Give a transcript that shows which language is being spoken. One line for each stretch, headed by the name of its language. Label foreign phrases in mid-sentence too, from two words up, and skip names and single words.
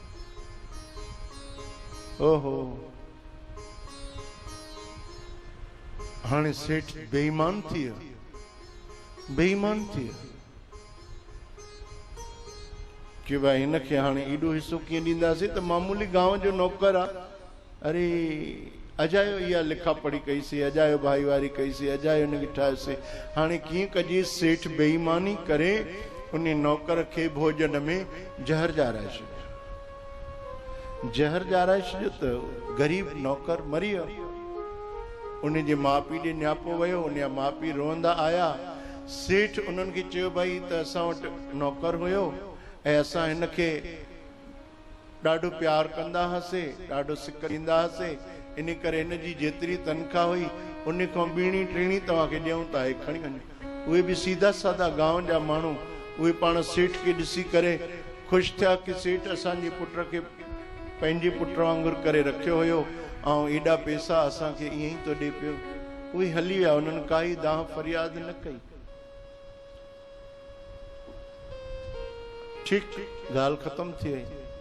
Sindhi: ओहो, हाणे सेठ बेईमान थी वियो, बेईमान थी वियो कि भाई हिनखे हाणे एॾो हिसो कीअं ॾींदासीं त मामूली गांव जो नौकर आहे। अरे अजायो इहा लिखा पढ़ी कईसीं, अजायो भाईवारी कईसीं, अजायो हिनखे ठाहियोसीं। हाणे कीअं कजे? सेठ बेईमानी करे उन नौकर खे भोजन में जहर जाराए छॾियो, जहर जाराए छॾियो त ग़रीब नौकर मरी वियो। उन जे माउ पीउ ॾे नियापो वियो, उन जा माउ पीउ रोअंदा आया। सेठ उन्हनि खे चयो भाई त असां वटि नौकर हुयो ऐं असां हिनखे ॾाढो प्यार कंदा हुआसीं, ॾाढो सिक ॾींदा हुआसीं, इन करे हिन जी जेतिरी तनख़्वाह हुई उन खां ॿीणी टीणी तव्हांखे ॾियूं था, हे खणी वञो। उहे बि सीधा साधा गांव जा माण्हू, उहे पाण सेठ खे ॾिसी करे ख़ुशि थिया कि सेठ असांजे पुट खे पंहिंजे पुट वांगुरु करे रखियो हुयो ऐं एॾा पैसा असांखे ईअं ई थो ॾे पियो। उहे हली विया, उन्हनि काई दाह फरियाद न कई। ठीकु, ॻाल्हि ख़तम थी वई।